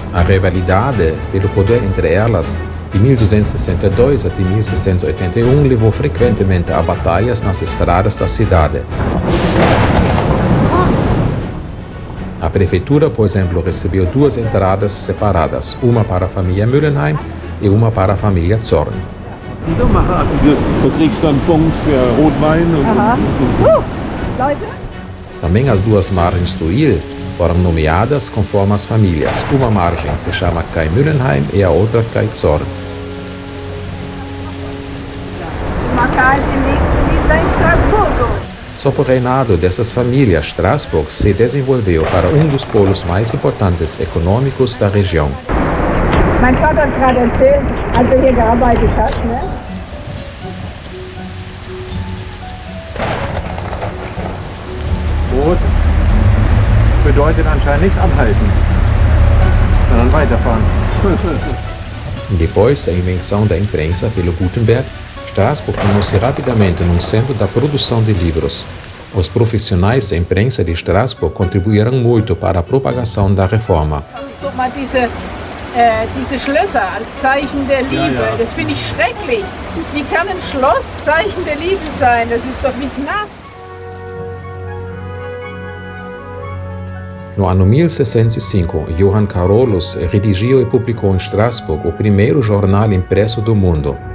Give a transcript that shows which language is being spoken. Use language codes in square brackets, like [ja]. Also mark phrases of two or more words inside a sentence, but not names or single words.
[pt] A rivalidade pelo poder entre elas, de 1262 até 1681, levou frequentemente a batalhas nas estradas da cidade. A prefeitura, por exemplo, recebeu 2 entradas separadas, uma para a família Müllenheim e uma para a família Zorn. [de] Du kriegst dann Punkt für Rotwein und Leute? [pt] Também as 2 margens do Ill foram nomeadas conforme as famílias. Uma margem se chama Kai Müllenheim e a outra Kai Zorn. Sob o reinado dessas famílias, Strasbourg se desenvolveu para um dos polos mais importantes econômicos da região. [de] Mein Vater hat gerade erzählt, als er hier gearbeitet hat, ne? Rot bedeutet anscheinend nicht anhalten, sondern weiterfahren. [pt] Depois da invenção da imprensa pelo Gutenberg, Strasbourg tornou-se rapidamente num centro da produção de livros. Os profissionais da imprensa de Strasbourg contribuíram muito para a propagação da reforma. [de] Guck mal, diese Schlösser als Zeichen der Liebe, das finde ich schrecklich. Wie kann ein Schloss Zeichen der Liebe sein? Das ist doch nicht nass. [pt] No ano 1605, Johann Carolus redigiu e publicou em Strasbourg o primeiro jornal impresso do mundo.